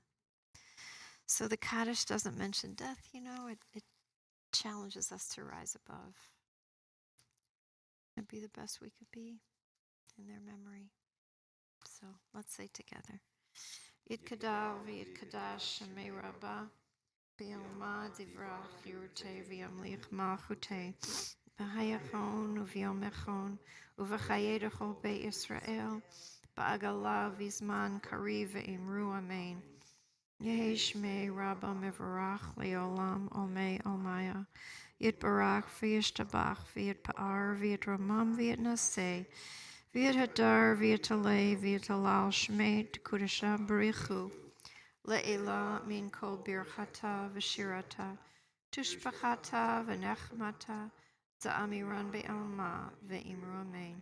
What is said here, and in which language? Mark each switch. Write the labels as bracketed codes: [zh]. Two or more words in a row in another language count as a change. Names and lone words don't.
[en] So the Kaddish doesn't mention death, you know, it challenges us to rise above and be the best we could be in their memory. So let's say together. [arc] יתגדל ויתקדש שמה רבא בעלמא די ברא כרעותה וימליך מלכותה בחייכון וביומיכון ובחיי דכל בית ישראל בעגלא ובזמן קריב ואמרו אמן. יהא שמה רבא מברך לעלם ולעלמי עלמיא יתברך וישתבח ויתפאר ויתרומם ויתנשא ויתהדר ויתעלה ויתהלל שמה דקודשא בריך הוא לעלא מן כל ברכתא ושירתא תשבחתא ונחמתא דאמירן בעלמא ואמרו אמן.